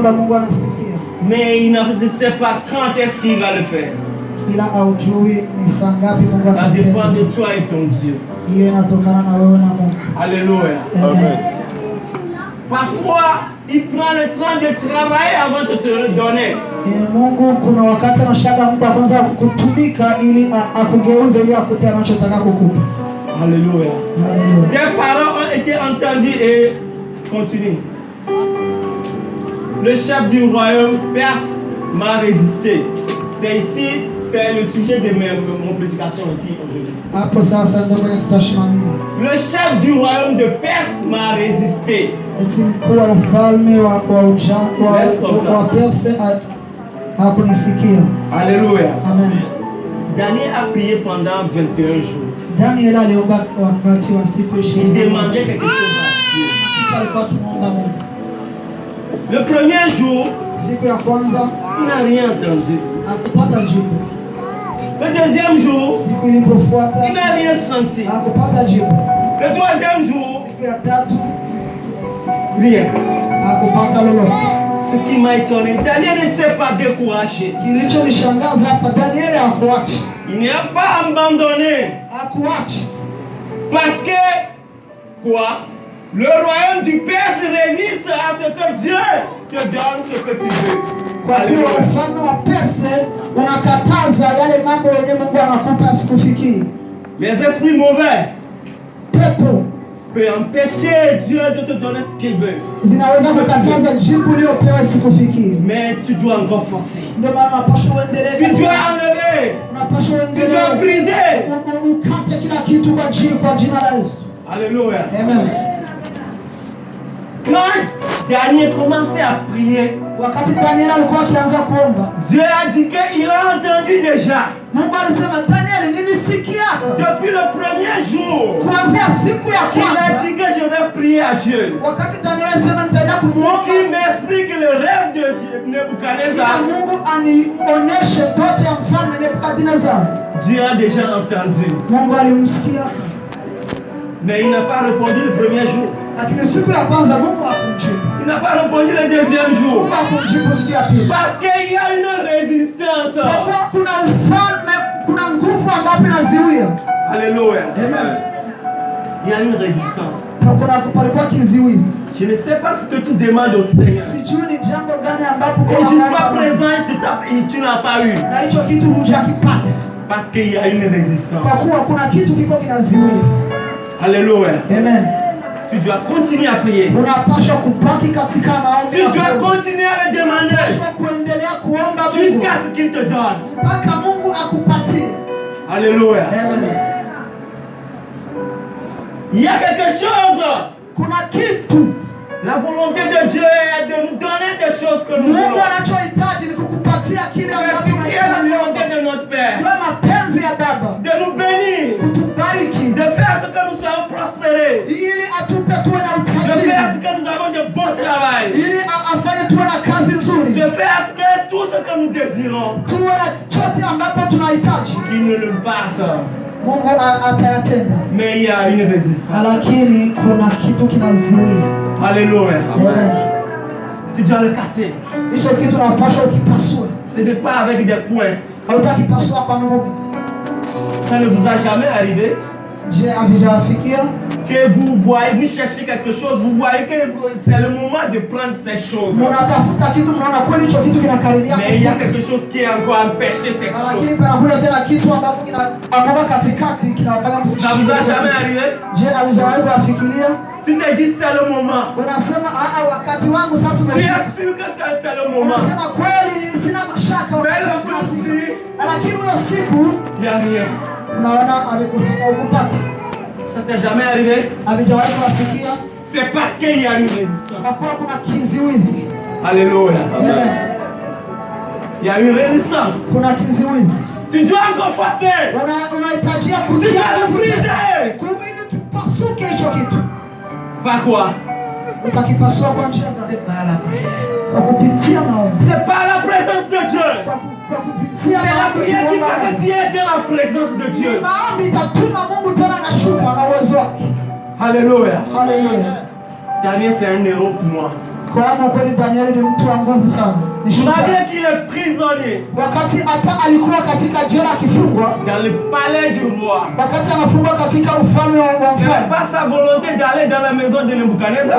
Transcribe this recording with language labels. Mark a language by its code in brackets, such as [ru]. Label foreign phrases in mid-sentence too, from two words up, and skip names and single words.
[fr] Mais il ne sait pas quand est-ce qu'il va le faire. Ça dépend de toi et ton Dieu. Alléluia. Amen. Parfois, il prend le temps de travailler avant de te le donner. [sw] Mungu kuna wakati anashika mtu kwanza kukutumika ili akugeuze ili akupe anachotaka kukupa. [fr] Alléluia. Alléluia. Tes paroles ont été entendues et continue. Le chef du royaume perse m'a résisté. C'est ici, c'est le sujet de mon prédication ici aujourd'hui. [sw] Hapo sasa ndio kwenye tutashimamia. [fr] Le chef du royaume de Perse m'a résisté. [sw] Eti mkuu wa ufalme wa Perse hakunisikia. [fr] Alléluia. Amen. Daniel a prié pendant 21 jours. [sw] Daniel aliomba wakati wa siku 20. [fr] Il demandait quelque chose à Dieu. Le premier jour, [sw] siku ya kwanza, [fr] il n'a rien entendu. [sw] Hakupata jibu. [fr] Le deuxième jour, [sw] siku ilipofuata, [fr] il n'a rien senti. [sw] Hakupata jibu. [fr] Le troisième jour, [sw] siku ya tatu, [fr] rien. [sw] Hakupata lolote. [fr] Ce qui m'a étonné, Daniel ne s'est pas découragé. [sw] Kilichonishangaza hapa, Daniel hakuacha. [fr] Il n'a pas abandonné. [sw] Hakuacha. [fr] Parce que, quoi? Le royaume du Perse résiste à ce que Dieu te donne ce que tu veux. [sw] Kwa kuwa ufalme wa Perse unakataza yale mambo yenye Mungu anakupa asikufikie. [fr] Les esprits mauvais pepo peuvent empêcher Dieu de te donner ce qu'il veut. [sw] Zinaweza kukataza jibu uliopewa isikufikie. [fr] Mais tu dois encore forcer. [sw] Ndio maana unapaswa uendelee. [fr] Tu dois enlever. [sw] Unapaswa uendelee. [fr] Tu dois briser. [sw] Ukate kila kitu kwa jina la Yesu. [fr] Alléluia. Amen. Quand Daniel commençait à prier, [sw] wakati Daniel alikuwa akianza kuomba, [fr] Dieu a dit qu'il a entendu déjà. [sw] Mungu alisema, Daniel, nilisikia. [fr] Depuis le premier jour, [sw] kuanzia siku ya kwanza, [fr] il a dit que je vais prier à Dieu. [sw] Wakati Daniel alisema nitaenda kumuomba, [fr] pour qu'il m'explique le rêve de Nebuchadnezzar. [sw] Mungu anionyeshe ndoto ya mfalme Nebukadnezar. [fr] Dieu a déjà entendu. [sw] Mungu alimsikia. [fr] Mais il n'a pas répondu le premier jour. [sw] Lakini siku ya kwanza Mungu hakumjibu. [fr] Il n'a pas répondu le deuxième jour. [sw] Mungu hakumjibu siku ya pili. [fr] Parce qu'il y a une résistance. [sw] Kwa kuwa kuna ufalme, kuna nguvu ambayo inaziwia. [fr] Alléluia. Amen. Il y a une résistance. [sw] Palikuwa kiziwizi. [fr] Je ne sais pas ce que tu demandes au Seigneur. [sw] Sijui ni jambo gani ambapo [fr] et jusqu'à présent tu n'as pas eu. [sw] Na hicho kitu hujakipata. [fr] Parce qu'il y a une résistance. [sw] Kwa kuwa kuna kitu kiko kinaziwia. [fr] Alléluia. Amen. Tu dois continuer à prier. [sw] Unapaswa kubaki katika maombi. [fr] Tu dois continuer à le demander. [sw] Unapaswa kuendelea kuomba Mungu [fr] jusqu'à ce qu'il te donne. [sw] Mpaka Mungu akupatie. [fr] Alléluia. Amen. Il y a quelque chose. [sw] Kuna kitu. [fr] La volonté de Dieu est de nous donner des choses que nous voulons. [sw] Mungu anachohitaji ni kukupatia kile ambacho tunahitaji. [fr] La volonté de notre Père. [sw] Ndio mapenzi ya Baba. [fr] De nous bénir. [sw] Kutubariki. [fr] De faire ce que nous soyons prospérés. [sw] Ili atupe tuwe na utajiri. [fr] De faire ce que nous avons de bon travail. [sw] Ili afanye tuwe na kazi nzuri. [fr] De faire tout ce que nous désirons. [sw] Tuwe na chote ambapo tunahitaji. [fr] Qu'il ne le passe. [sw] Mungu atayatenda. [fr] Mais il y a une résistance. [sw] Lakini kuna kitu kinaziwia. [fr] Alléluia. Amen. Tu dois le casser. [sw] Hicho kitu unapaswa ukipasue. [fr] Ce n'est pas avec des poings. [sw] Hautakipasua kwa ngumi. [fr] Ça ne vous a jamais arrivé? [sw] Je, havijawafikia? [fr] Que vous voyez, vous cherchez quelque chose, vous voyez que c'est le moment de prendre ces choses. [sw] Mnatafuta kitu, mnaona kweli hicho kitu kinakaribia. [fr] Mais il y a quelque chose qui est encore empêché cette chose. [sw] Lakini kuna tena kitu ambapo kinaanguka katikati kinawafanya msishike. [fr] Ça vous a jamais arrivé? [sw] Je, havijawahi kuwafikiria? [fr] Tu te dis c'est le moment. [sw] Unasema wakati wangu sasa umefika. [fr] Tu es sûr que c'est le moment. [sw] Unasema kweli sina mashaka. Lakini hiyo siku [fr] il y a rien. [sw] Unaona amekupata. [fr] Ça t'est jamais arrivé? [sw] Havijawahi kuwafikia? [fr] C'est parce qu'il y a une résistance. [sw] Kwa kuwa kuna kiziwizi. [fr] Alléluia. Amen. Il y a une résistance. [sw] Kuna kiziwizi. [fr] Tu dois encore forcer. [sw] Unahitajia kutia nguvu tena. Ili kipasuke hicho kitu. [fr] Par quoi? [sw] Utakipasua kwa njia gani? [fr] C'est par la prière. [sw] Kwa kupitia maombi. [fr] C'est par la présence de Dieu. [sw] Kwa kupitia maombi. [fr] C'est la prière qui va te dire dans la présence de Dieu. [sw] Ni maombi itatuma Mungu tena anashuka na uwezo wake. [fr] Alléluia. Alléluia. Daniel c'est un héros pour moi. [sw] Kwa kweli Daniel ni mtu wa nguvu sana. [fr] Malgré qu'il est prisonnier. [sw] Wakati hata alikuwa katika jela akifungwa. [fr] Dans le palais du roi. [sw] Wakati anafungwa katika ufalme wa mfalme. [fr] C'est pas sa volonté d'aller dans la maison de Nebuchadnezzar.